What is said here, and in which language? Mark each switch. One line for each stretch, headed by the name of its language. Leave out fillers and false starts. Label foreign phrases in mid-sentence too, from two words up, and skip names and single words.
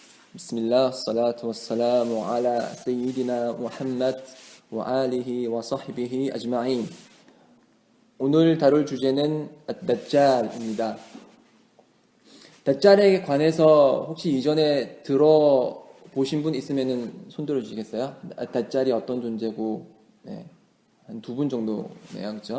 Arabic: بسم الله، الصلاة والسلام على سيدنا محمد وآله وصحبه أجمعين.
Korean: 오늘 다룰 주제는 다잘입니다. 다잘에 관해서 혹시 이전에 들어보신 분 있으면 손 들어주시겠어요? 다잘이 어떤 존재고, 네, 한 두 분 정도네요, 그렇죠?